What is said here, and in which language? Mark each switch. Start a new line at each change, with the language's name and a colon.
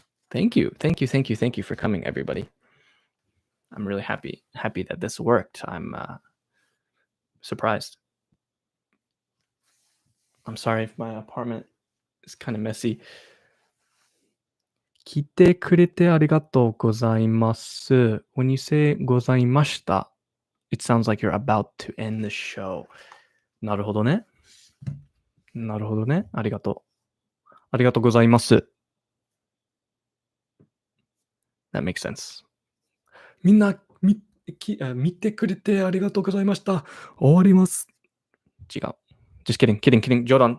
English: Thank you for coming, everybody. I'm really happy that this worked. I'm surprised. I'm sorry if my apartment is kind of messy.
Japanese: 来てくれてありがとうございます。
English: When you say
Japanese: ございました、
English: it sounds like you're about to end the show.
Japanese: なるほどね。ありがとう。ありがとうございます。
English: That makes sense.
Japanese: みんな、見てくれてありがとうございました。終わります。違う。
English: Just kidding.
Japanese: 冗談。